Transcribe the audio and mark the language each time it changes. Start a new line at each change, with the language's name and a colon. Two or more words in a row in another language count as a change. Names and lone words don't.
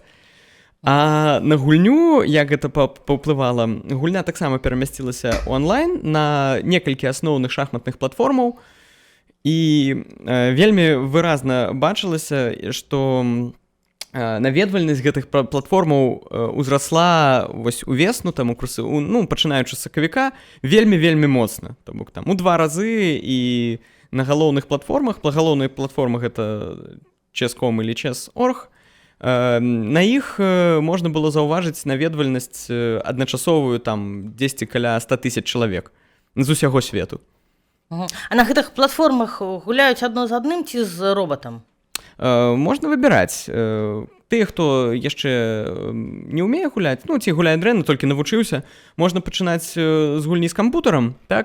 Belarusian: А на гульню, як гэта паўплывала, гульня таксама перамясцілася ў онлайн на некалькі асноўных шахматных платформаў, і вельмі выразна бачылася, што наведвальнасць гэтых платформаў узрасла вось увесну, пачынаючы з сакавіка, вельмі-вельмі моцна. То бок у 2 разы, і на галоўных платформах. Галоўныя платформы гэта chess.com или chess.org. На іх можна было заўважыць наведвальнасць адначасовую там 10 каля 100 000 чалавек з усяго свету. А на гэтых платформах гуляюць адно з адным ці з робатам? Можна выбіраць. Тыя, хто яшчэ не ўмее гуляць, ну, ці гуляе дрэнна, толькі навучыўся, можна пачынаць з гульні з кампутарам, так?